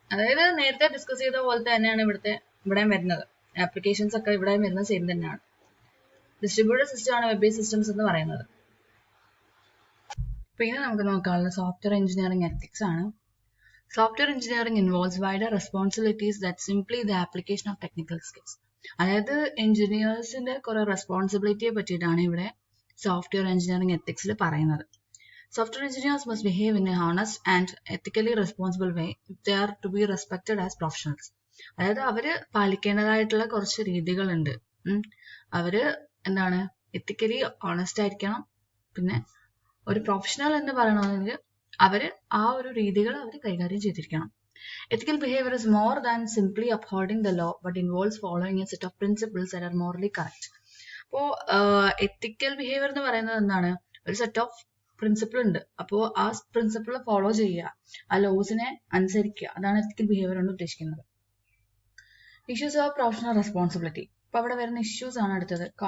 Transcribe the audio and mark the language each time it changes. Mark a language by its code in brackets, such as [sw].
[ml] അതായത് നേരത്തെ ഡിസ്കസ് ചെയ്ത പോലെ തന്നെയാണ് ഇവിടെയും വരുന്നത്. ആപ്ലിക്കേഷൻസ് ഒക്കെ ഇവിടെയും വരുന്നത് സെയിം തന്നെയാണ്. ഡിസ്ട്രിബ്യൂട്ടഡ് സിസ്റ്റം ആണ് വെബ് ബേസ്ഡ് സിസ്റ്റംസ് എന്ന് പറയുന്നത്. പിന്നെ നമുക്ക് നോക്കാനുള്ള സോഫ്റ്റ്വെയർ എഞ്ചിനീയറിംഗ് എത്തിക്സ് ആണ്. [en] Software engineering involves wider responsibilities than simply the application of technical skills. [ml] അതായത് എഞ്ചിനീയേഴ്സിന്റെ കുറെ റെസ്പോൺസിബിലിറ്റിയെ പറ്റിയിട്ടാണ് ഇവിടെ സോഫ്റ്റ്വെയർ എഞ്ചിനീയറിംഗ് എത്തിക്സിൽ പറയുന്നത്. [en] Software engineers must behave in a honest and ethically responsible way if they are to be respected as professionals. [ml] അതായത് അവര് പാലിക്കേണ്ടതായിട്ടുള്ള കുറച്ച് രീതികളുണ്ട്. അവര് എന്താണ്, എത്തിക്കലി ഓണസ്റ്റ് ആയിരിക്കണം. പിന്നെ ഒരു പ്രൊഫഷണൽ എന്ന് പറയണമെങ്കിൽ അവര് ആ ഒരു രീതികൾ അവർ കൈകാര്യം ചെയ്തിരിക്കണം. [en] Ethical behavior is more than simply upholding the law, but involves following a set of principles that are morally correct. [ml] അപ്പോൾ എത്തിക്കൽ ബിഹേവിയർ എന്ന് പറയുന്നത് എന്താണ്, ഒരു സെറ്റ് ഓഫ് പ്രിൻസിപ്പിൾ ഉണ്ട്. അപ്പോൾ ആ പ്രിൻസിപ്പിൾ ഫോളോ ചെയ്യുക, ആ ലോസിനെ അനുസരിക്കുക, അതാണ് എത്തിക്കൽ ബിഹേവിയർ കൊണ്ട് ഉദ്ദേശിക്കുന്നത്. [en] Issues of professional responsibility. [ml] അപ്പോൾ അവിടെ വരുന്ന ഇഷ്യൂസ് ആണ് അടുത്തത്.